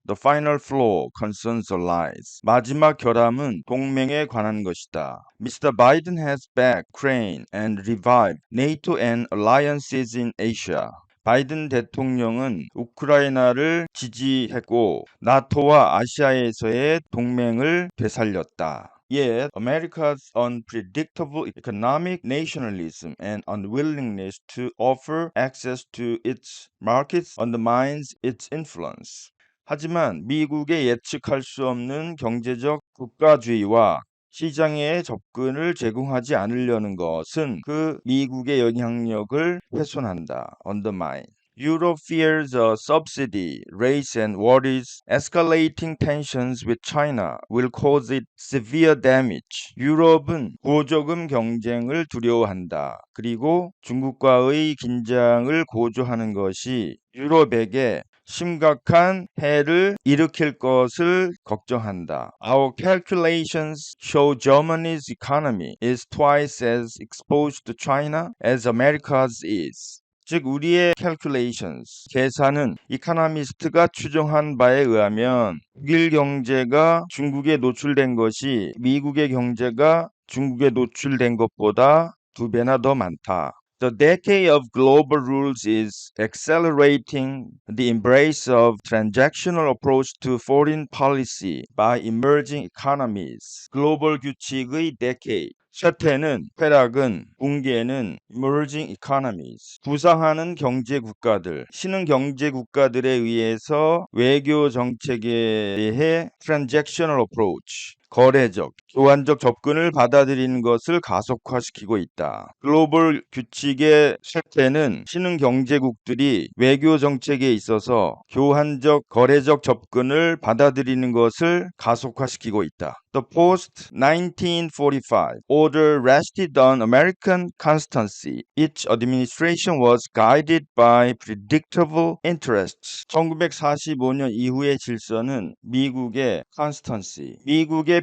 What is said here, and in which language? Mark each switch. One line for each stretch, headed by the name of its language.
English: The final flaw concerns allies.
Korean: 마지막 결함은 동맹에 관한 것이다.
English: Mr. Biden has backed Ukraine and revived NATO and alliances in Asia.
Korean: 바이든 대통령은 우크라이나를 지지했고 나토와 아시아에서의 동맹을 되살렸다.
English: Yet, America's unpredictable economic nationalism and unwillingness to offer access to its markets undermines its influence.
Korean: 하지만 미국의 예측할 수 없는 경제적 국가주의와 시장에 접근을 제공하지 않으려는 것은 그 미국의 영향력을 훼손한다.
English: undermine. Europe fears a subsidy race and worries escalating tensions with China will cause it severe damage.
Korean: 유럽은 보조금 경쟁을 두려워한다. 그리고 중국과의 긴장을 고조하는 것이 유럽에게 심각한 해를 일으킬 것을 걱정한다.
English: Our calculations show Germany's economy is twice as exposed to China as America's is.
Korean: 즉 우리의 calculations, 계산은 이카노미스트가 추정한 바에 의하면 독일 경제가 중국에 노출된 것이 미국의 경제가 중국에 노출된 것보다 2배나 더 많다.
English: The decade of global rules is accelerating the embrace of transactional approach to foreign policy by emerging economies.
Korean: 글로벌 규칙의 decade. 쇠퇴는 붕괴는 emerging economies, 부상하는 경제 국가들, 신흥 경제 국가들에 의해서 외교 정책에 대해 transactional approach, 거래적, 교환적 접근을 받아들이는 것을 가속화시키고 있다. 글로벌 규칙의 쇠퇴는 신흥 경제국들이 외교 정책에 있어서 교환적, 거래적 접근을 받아들이는 것을 가속화시키고 있다.
English: The post-1945 order rested on American constancy. Each administration was guided by predictable interests.
Korean: 1945년 이후의 질서는 미국의 constancy, 미국의